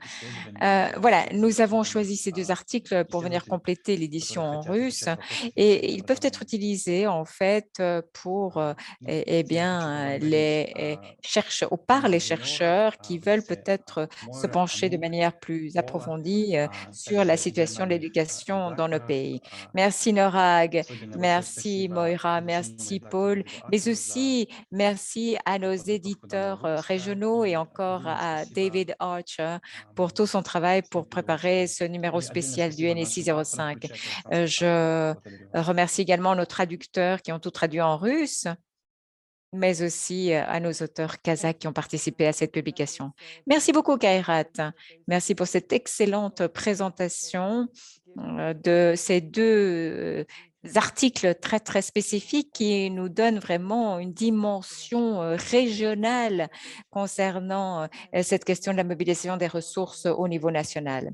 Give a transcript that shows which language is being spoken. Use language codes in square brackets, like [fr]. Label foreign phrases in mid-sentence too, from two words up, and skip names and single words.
[fr] Voilà, nous avons choisi ces deux articles pour venir compléter l'édition en russe et ils peuvent être utilisés en fait pour par les chercheurs qui veulent peut-être se pencher de manière plus approfondie sur la situation de l'éducation dans nos pays. Merci Norag, merci Moira, merci Paul, mais aussi merci à nos éditeurs régionaux et encore encore [ru] Отдельное [fr] à [ru] спасибо [fr] David Archer pour tout [ru] моему [fr] son travail pour [ru] Сергею [fr] préparer [ru] Лучку. [fr] ce numéro [ru] И отдельное [fr] spécial du [ru] спасибо [fr] NSI [ru] нашим авторам, 05. включая Констанцию [fr] Je [ru] Савченко. Благодарю вас. [fr] remercie également nos traducteurs qui ont tout traduit en russe, mais aussi à nos auteurs kazakhs qui ont participé à cette publication. Merci beaucoup, Kairat. Merci pour cette excellente présentation de ces deux articles très, très spécifiques qui nous donnent vraiment une dimension régionale concernant cette question de la mobilisation des ressources au niveau national.